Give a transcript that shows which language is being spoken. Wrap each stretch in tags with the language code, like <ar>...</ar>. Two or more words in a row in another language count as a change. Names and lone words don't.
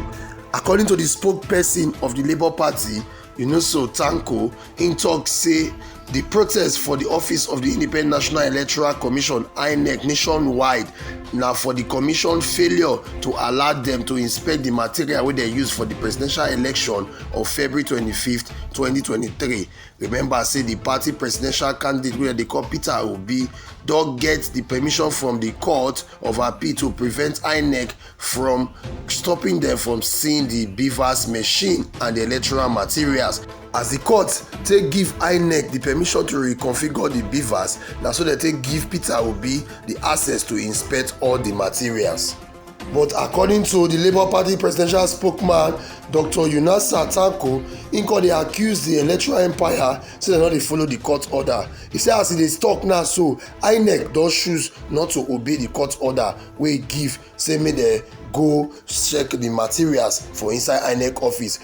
<pcm>According to the spokesperson of the Labour Party, Tanko, im tok say the protest for the office of the Independent National Electoral Commission INEC nationwide na for the commission failure to allow them to inspect the material wey dem use for the presidential election of February 25th, 2023. Remember say the party presidential candidate wey dey call Peter Obi don get the permission from the court of appeal to prevent INEC from stopping them from seeing the beavers machine and the electoral materials. As the court take give INEC the permission to reconfigure the beavers, na so they take give Peter Obi the access to inspect all the materials. But according to the Labour Party presidential spokesman, Dr. Tanko, im come dey accuse the electoral empire say dem no dey follow the court order. He say as e dey talk now so, INEC don choose not to obey the court order wey e give say make dem go check the materials for inside INEC office.</pcm>